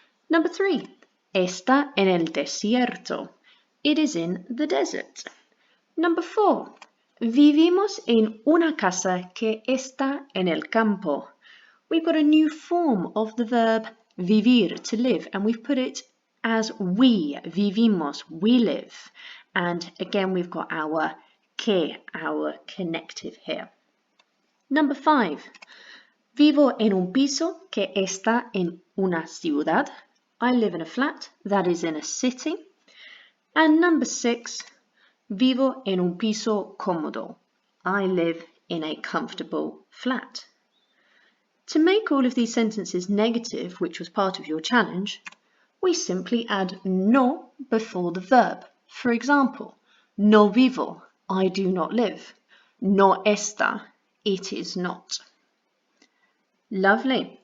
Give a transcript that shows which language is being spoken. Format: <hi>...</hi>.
<en>Number 3,</en> <es>está en el desierto.</es> <en>It is in the desert. Number 4,</en> <es>vivimos en una casa que está en el campo.</es> <en>We've got a new form of the verb vivir, to live, and we've put it as we, vivimos, we live. And again, we've got our que, our connective here. Number 5,</en> <es>vivo en un piso que está en una ciudad.</es> <en>I live in a flat that is in a city. And number 6,</en> <es>vivo en un piso cómodo.</es> <en>I live in a comfortable flat. To make all of these sentences negative, which was part of your challenge, we simply add no before the verb. For example,</en> <es>no vivo,</es> <en>I do not live.</en> <es>No está,</es> <en>it is not. Lovely.</en>